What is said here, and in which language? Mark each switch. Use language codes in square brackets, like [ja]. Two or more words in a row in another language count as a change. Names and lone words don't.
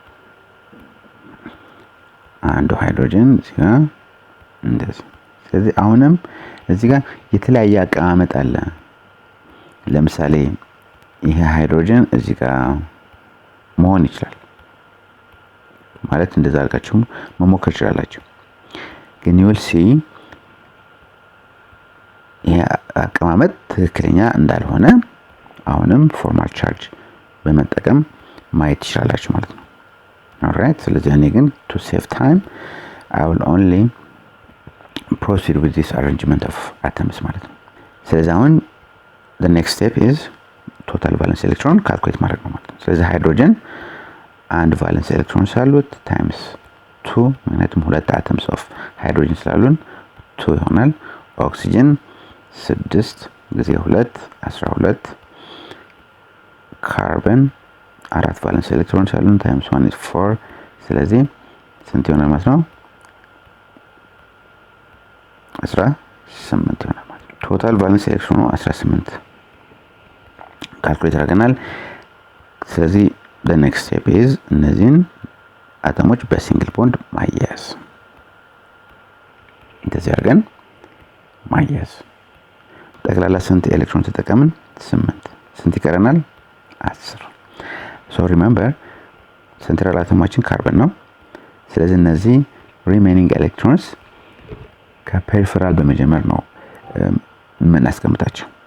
[am] አንዱ ሃይድሮጅን እዚህ ጋር እንደዚህ። ስለዚህ አሁንም እዚህ ጋር የተለያየ አቀማመጥ አለ። ለምሳሌ ይሄ ሃይድሮጅን እዚህ ጋር መሆን ይችላል ማለት እንደዛ አድርጋችሁ መሞከር ይችላልላችሁ። ግን [en] you will see [am] ይሄ አቀማመጥ ትክክለኛ እንዳልሆነ አሁንም [en] formal charge [am] በመጠቀም ማየት ይችላልላችሁ ማለት ነው። alright ስለዚህ እኔ ግን [en] to save time I will only proceed with this arrangement of atoms [am] ማለት ነው። ስለዚህ አሁን [en] the next step is total valence electron calculate [am] ማድረግ ነው ማለት ነው። ስለዚህ ሃይድሮጅን አንድ [en] valence electron [am] ስላሉት ታይምስ 2 ምክንያቱም ሁለት [en] atoms of hydrogen [am] ስላሉን 2 ይሆናል። ኦክሲጅን 6 ጊዜ 2 12 ካርበን አራት [en] valence electron [am] ስላሉን [en] times 1 is 4 [am] ስለዚህ ስንት ይሆናል ማለት ነው? 18 ይሆናል ማለት ነው። [en] total valence electron [am] 18 ካልኩሌት አድርገናል። ስለዚህ [en] the next step is [am] እነዚህን አተሞች [en] በsingle bond [am] ማያያዝ። እንደዚህ አድርገን ማያያዝ። ጠቅላላ ስንት ኤሌክትሮን ተጠቀምን? 8። ስንት ይቀረናል? 10። [en] so remember [am] ሴንትራል አተማችን ካርበን ነው። ስለዚህ እነዚህ [en] remaining electrons [am] ከፔሪፈራል በመጀመር ነው የምናስቀምጣቸው።